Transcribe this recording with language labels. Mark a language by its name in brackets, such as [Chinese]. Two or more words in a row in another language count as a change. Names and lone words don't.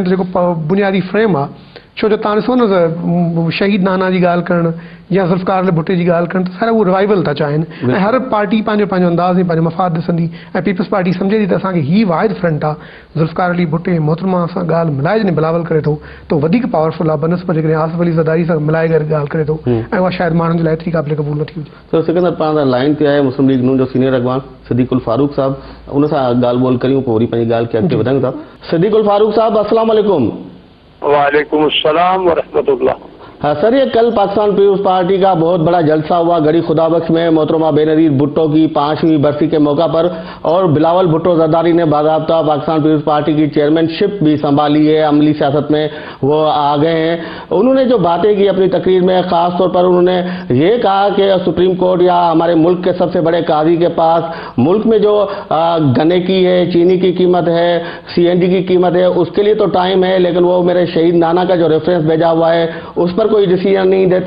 [Sindhi] त जेको बुनियादी फ्रेम आहे छो जो तव्हां ॾिसो न त शहीद नाना जी ॻाल्हि करणु या ज़ुल्फ़िकार अली भुट्टो जी ॻाल्हि करणु त सारा उहो रिवाइवल था चाहिनि ऐं हर पार्टी पंहिंजो अंदाज़ ऐं पंहिंजो मफ़ाद ॾिसंदी ऐं पीपुल्स पार्टी सम्झे थी त असांखे हीअ वाहिद फ्रंट आहे ज़ुल्फ़िकार अली भुट्टो ऐं मोहतरमा सां ॻाल्हि मिलाए जॾहिं बिलावल करे थो त वधीक पावरफुल आहे बनस्बत जेकॾहिं आसिफ़ अली ज़रदारी सां मिलाए करे ॻाल्हि करे थो ऐं उहा शायदि माण्हुनि जे लाइ एतिरी क़ाबिल क़बूल नथी हुजे तो सिकंदर पाण लाइन ते आहे मुस्लिम लीग नून जो सीनियर अॻवान सिद्दीक़ुल फारूक साहब उन सां ॻाल्हि ॿोल करियूं पोइ वरी पंहिंजी ॻाल्हि खे अॻिते वधायूं था सिद्दीक़ुल फारूक साहब [Arabic] السلام عليكم وعليكم السلام ورحمة الله [Urdu] ہاں سر، یہ کل پاکستان پیپلز پارٹی کا بہت بڑا جلسہ ہوا گڑھی خدابخش میں محترمہ بینظیر بھٹو کی 5ویں برسی کے موقع پر اور بلاول بھٹو زرداری نے باضابطہ پاکستان پیپلز پارٹی کی چیئرمین شپ بھی سنبھالی ہے عملی سیاست میں وہ آ گئے ہیں. انہوں نے جو باتیں کی اپنی تقریر میں خاص طور پر انہوں نے یہ کہا کہ [English] Supreme Court [Urdu] یا ہمارے ملک کے سب سے بڑے قاضی کے پاس ملک میں جو گنے کی ہے چینی کی قیمت ہے CNG کی قیمت ہے اس کے لیے تو ٹائم ہے لیکن وہ میرے شہید نانا کا جو ریفرنس بھیجا ہوا ہے اس پر کوئی ڈیسیژن نہیں دیتے.